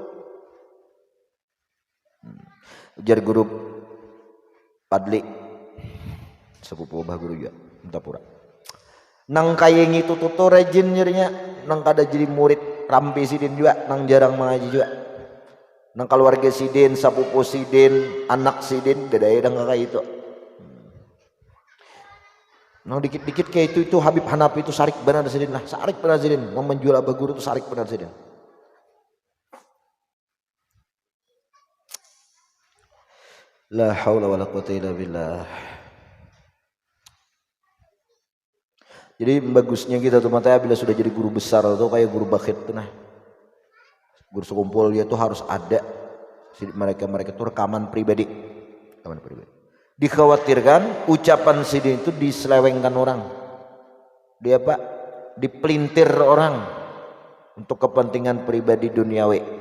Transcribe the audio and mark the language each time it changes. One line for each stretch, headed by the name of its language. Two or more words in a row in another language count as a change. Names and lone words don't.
Banjar: Ujar guru Padli sepupu abah guru juga Mentapura, nang kayeng itu tuto rajin nyerinya, nang kada jadi murid rampi sidin juga, nang jarang mengaji juga, nang keluarga sidin, sapupu sidin, anak sidin, beda kakak itu. Nang dikit-dikit kayak itu Habib Hanafi itu sarik benar sidin lah, sarik benar sidin, mau menjual abah guru itu sarik benar sidin.
Arabic: لا حول ولا قوة إلا بالله.
Banjar: Jadi bagusnya kita tuh matanya bila sudah jadi guru besar atau kayak guru bakhit tuh, nah guru sekumpul dia tuh harus ada mereka tuh rekaman pribadi. Dikhawatirkan ucapan sidin itu diselewengkan orang, dia pak dipelintir orang untuk kepentingan pribadi duniawi.